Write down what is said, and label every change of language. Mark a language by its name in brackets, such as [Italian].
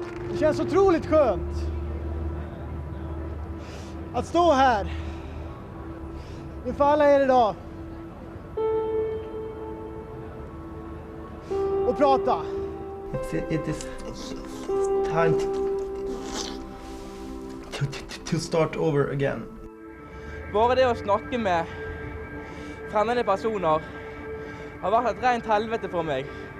[Swedish] Det känns otroligt skönt att stå här inför alla er idag och prata. [English] It is time to start over again. [Norwegian] Bare det å snakke med fremmede personer har vært et rent helvete for meg.